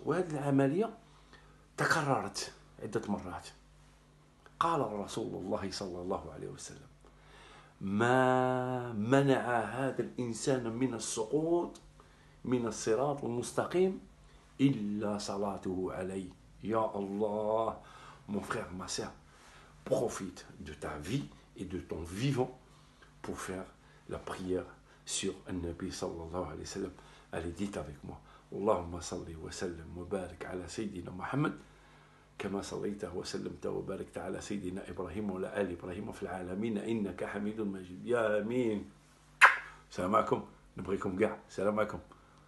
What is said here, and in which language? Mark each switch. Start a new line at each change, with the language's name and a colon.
Arabic: وهذه العملية تكررت عدة مرات. قال رسول الله صلى الله عليه وسلم: ما منع هذا الإنسان من السقوط من الصراط المستقيم إلا صلاته عليه.
French: Ya Allah, mon frère, ma sœur, profite de ta vie et de ton vivant pour faire la prière sur un Nabi sallallahu alayhi wa sallam. Allez, dites avec moi:
Arabic: Allahumma salli wa sallim wa barik ala Sayyidina Muhammad كما صليت وسلمت وباركت على سيدنا إبراهيم وعلى آل إبراهيم في العالمين إنك حميد مجيد. يا آمين. السلام عليكم، نبغيكم كاع. السلام عليكم.